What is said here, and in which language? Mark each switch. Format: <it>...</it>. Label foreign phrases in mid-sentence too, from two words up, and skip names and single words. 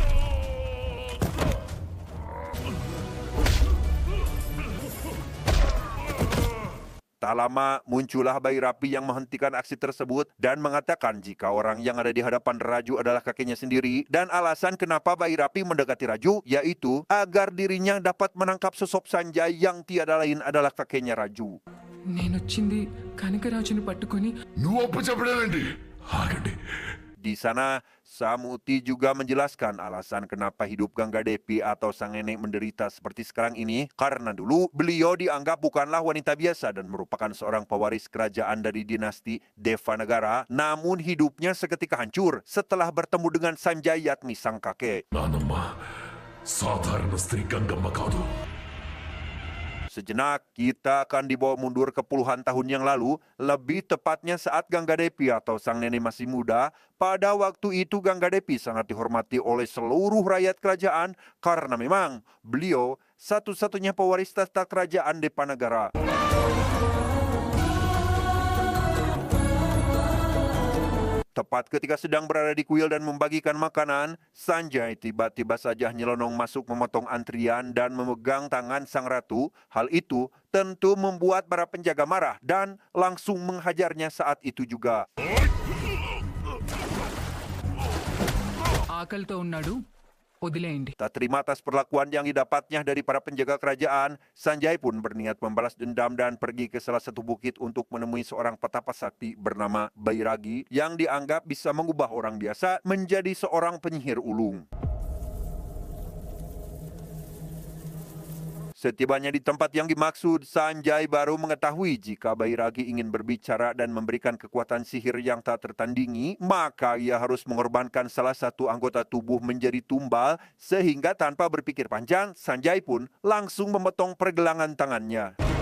<id>Tak lama muncullah bayi Rapi yang menghentikan aksi tersebut dan mengatakan jika orang yang ada di hadapan Raju adalah kakeknya sendiri dan alasan kenapa bayi Rapi mendekati Raju yaitu agar dirinya dapat menangkap sosok Sanjay yang tiada lain adalah kakeknya Raju.</id> <te>నేనొచ్చింది కనకరాజుని పట్టుకొని నువ్వు అప్పు చెప్పడానండి ఆగండి.</te> <id>Di sana, Samuti juga menjelaskan alasan kenapa hidup Gangga Devi atau sang nenek menderita seperti sekarang ini karena dulu beliau dianggap bukanlah wanita biasa dan merupakan seorang pewaris kerajaan dari dinasti Devanagara, namun hidupnya seketika hancur setelah bertemu dengan Sanjay Yatmi sang kakek.</id> <te>నానమ్మ సాధారణ స్త్రీ గంగమ్మ కాదు.</te> <id>Sejenak, kita akan dibawa mundur ke puluhan tahun yang lalu, lebih tepatnya saat Gangga Devi atau sang nenek masih muda. Pada waktu itu Gangga Devi sangat dihormati oleh seluruh rakyat kerajaan karena memang beliau satu-satunya pewaris tahta kerajaan Devanagara. Tepat ketika sedang berada di kuil dan membagikan makanan, Sanjay tiba-tiba saja nyelonong masuk memotong antrian dan memegang tangan sang ratu. Hal itu tentu membuat para penjaga marah dan langsung menghajarnya saat itu juga.</id> <te>ఆకలితో ఉన్నాడు వదిలేయండి.</te> <id>Tak terima atas perlakuan yang didapatnya dari para penjaga kerajaan, Sanjay pun berniat membalas dendam dan pergi ke salah satu bukit untuk menemui seorang petapa sakti bernama Bairagi yang dianggap bisa mengubah orang biasa menjadi seorang penyihir ulung. Setibanya di tempat yang dimaksud, Sanjay baru mengetahui jika Bairagi ingin berbicara dan memberikan kekuatan sihir yang tak tertandingi, maka ia harus mengorbankan salah satu anggota tubuh menjadi tumbal, sehingga tanpa berpikir panjang, Sanjay pun langsung memotong pergelangan tangannya.</id>